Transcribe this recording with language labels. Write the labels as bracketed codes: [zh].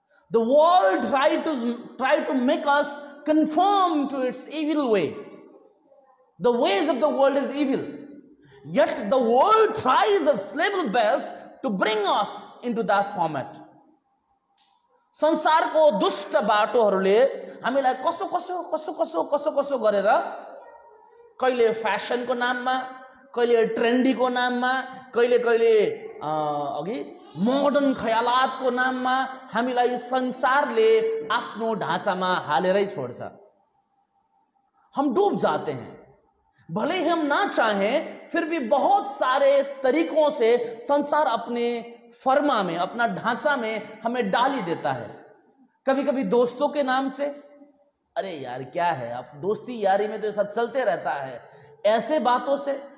[en] The world try to make us conform to its evil way. The ways of the world is evil. Yet the world tries its level best to bring us into that format. [ne] संसारको दुष्ट बाटोहरूले हामीलाई कसो गरेर कहिले फ्यासनको नाममा, कहिले ट्रेन्डीको नाममा, कहिले अघि मोडर्न ख्यालातको नाममा हामीलाई संसारले आफ्नो ढाँचामा हालेरै छोड्छ। [hi] हम डूब जाते हैं। भले ही हम ना चाहें, फिर भी बहुत सारे तरीकों से संसार अपने फर्मा में, अपना ढांचा में हमें डाली देता है। कभी कभी दोस्तों के नाम से, अरे यार क्या है, अब दोस्ती यारी में तो सब चलते रहता है, ऐसे बातों से।